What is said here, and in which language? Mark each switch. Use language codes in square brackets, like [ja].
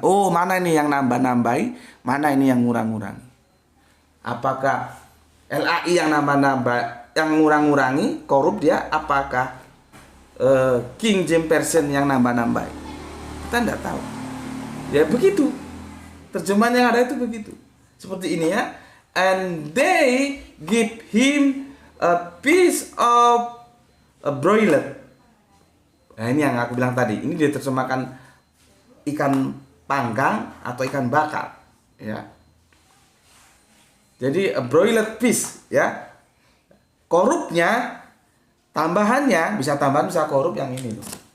[id] Oh, mana ini yang nambah-nambahi, mana ini yang ngurang-ngurangi. Apakah LAI yang nambah-nambah, yang ngurang-ngurangi, korup dia? Apakah King James Version yang nambah-nambahi? Kita tidak tahu. Ya begitu. Terjemahan yang ada itu begitu. Seperti ini ya. [en] And they give him a piece of a broiler. [id] Nah, ini yang aku bilang tadi. Ini diterjemahkan ikan panggang atau ikan bakar, ya. Jadi [en] a broiler fish, [id] ya. Korupnya, tambahannya bisa tambahan, bisa korup yang ini loh.